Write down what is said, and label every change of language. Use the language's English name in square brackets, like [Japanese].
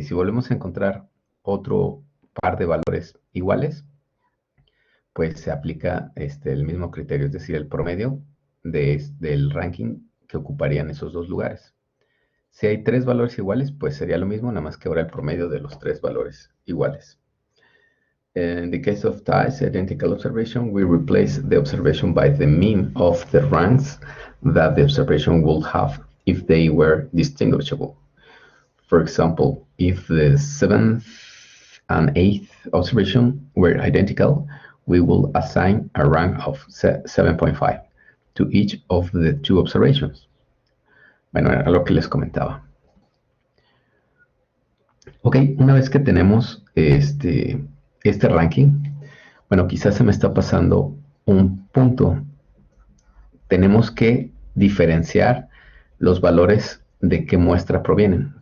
[Spanish] Y si volvemos a encontrar otro par de valores iguales, pues se aplica el mismo criterio, es decir, el promedio del ranking que ocuparían esos dos lugares. Si hay tres valores iguales, pues sería lo mismo, nada más que ahora el promedio de los tres valores iguales. [English] In the case of ties, identical observation, we replace the observation by the mean of the ranks that the observation would have if they were distinguishable. For example, if the seventh and eighth observation were identical, we will assign a rank of 7.5 to each of the two observations. [Spanish] Bueno, era lo que les comentaba. Ok, una vez que tenemos este ranking, bueno, quizás se me está pasando un punto. Tenemos que diferenciar los valores de qué muestra provienen.